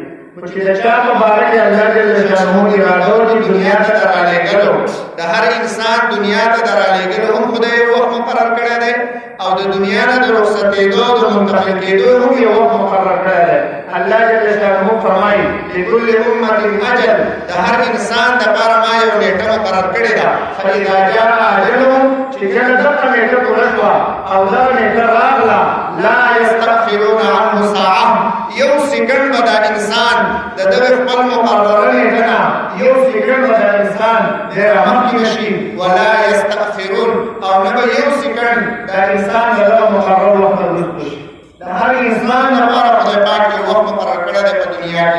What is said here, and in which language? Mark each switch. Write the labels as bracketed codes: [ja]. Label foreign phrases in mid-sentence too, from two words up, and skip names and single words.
[ps] چې د چا په باره کې [ar] الله جل شانه [ps] اراده وکړي دنیا ته رالېږلو، د هر انسان دنیا ته د رالېږلو هم خدای یو وخت مقرر کړی دی، او د دنیا نه د رخصتېدو د منتقل کېدو هم یو وخت مقرر کړی دی. [ar] الله جل شانه [ps] فرمایي: [ar] لكل أمة أجل. [ps] د هر انسان دپاره ما یو نیټه مقرر کړې ده. [ar] فإذا جاء أجلهم، [ps] چې کله دغه نیټه پوره شوه او دغه نیټه راغله، [ar] لا يستأخرون عنه ساعة. [ps] یو سکند به دا انسان د دغه خپل مقرره نیټه نه یو سکند به دا انسان ډېر مخکې نشي. [ar] ولا يستأخرون، [ps] او نه به یو سکند دا انسان د دغه مقرر وخت نه وروسته شي. د هر انسان لپاره خدای پاک یو وخت مقرر کړی دی په دنیا کې.